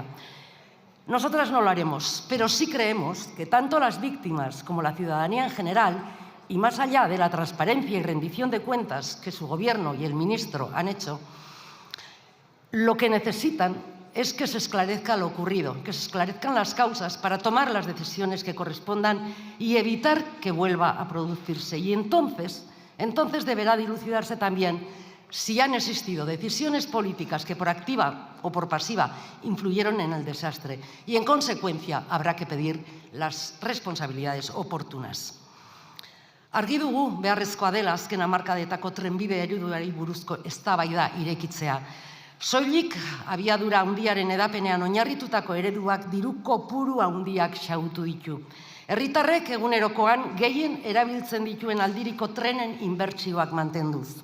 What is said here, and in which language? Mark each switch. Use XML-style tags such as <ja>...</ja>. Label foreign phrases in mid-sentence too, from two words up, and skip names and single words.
<es>Nosotras no lo haremos, pero sí creemos que tanto las víctimas como la ciudadanía en general, y más allá de la transparencia y rendición de cuentas que su Gobierno y el ministro han hecho, lo que necesitan es que se esclarezca lo ocurrido, que se esclarezcan las causas para tomar las decisiones que correspondan y evitar que vuelva a producirse. Y entonces deberá dilucidarse también si han existido decisiones políticas que por activa o por pasiva influyeron en el desastre. Y en consecuencia habrá que pedir las responsabilidades oportunas.</es> <eu>Argi dugu beharrezkoa dela azken hamarkadetako trenbide ereduari buruzko eztabaida irekitzea. Soilik abiadura handiaren edapenean oinarritutako ereduak diru kopuru handiak xautu ditu. Herritarrek egunerokoan gehien erabiltzen dituen aldiriko trenen inbertsioak mantenduz.</eu>